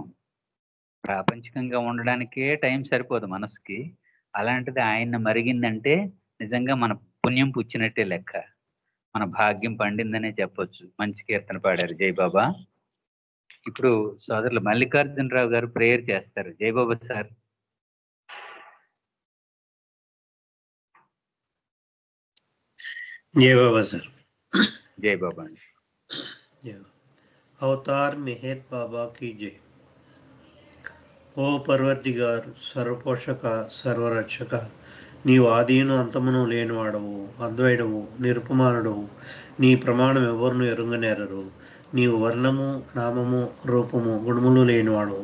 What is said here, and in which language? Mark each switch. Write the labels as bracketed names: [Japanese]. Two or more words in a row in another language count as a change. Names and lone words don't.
[Telugu] ప్రాపంచికంగా ఉండడానికే టైం సరిపోదు మనసుకి, అలాంటిది ఆయన్ని మరిగిందంటే నిజంగా మన పుణ్యం పుచ్చినట్టే లెక్క, మన భాగ్యం పండిందనే చెప్పొచ్చు. మంచి కీర్తన పాడారు జయబాబా. ఇప్పుడు సోదరులు మల్లికార్జునరావు గారు ప్రేయర్ చేస్తారు. జయబాబా సార్. [Hindi] जय बाबा सर। जय बाबा। अवतार मेहर बाबा की जय। [Telugu] ఓ పర్వర్దిగార్, సర్వపోషక, సర్వరక్షక, నీవు ఆదిను అంతమును లేనివాడవు, అద్వైడవు, నిరుపమానుడవు. నీ ప్రమాణం ఎవరును ఎరుంగనేరరు. నీవు వర్ణము, నామము, రూపము, గుణములు లేనివాడవు.